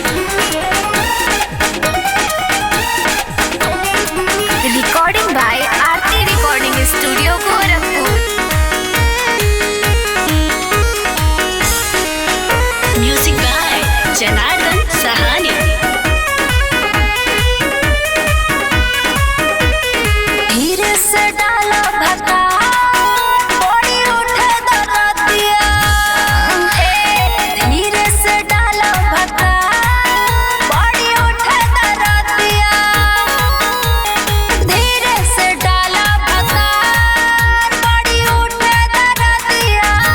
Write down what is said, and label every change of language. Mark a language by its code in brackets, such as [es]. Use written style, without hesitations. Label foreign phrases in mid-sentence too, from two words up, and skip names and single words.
[en] Recording by Aarti Recording Studio, Gorakhpur. Music by Janardhan Sahani. [bho] धीरे से डालो भका बड़ी उठे दरदिया, धीरे से डालो भका बड़ी उठे दरदिया, धीरे से डालो भका बड़ी उठे दरदिया।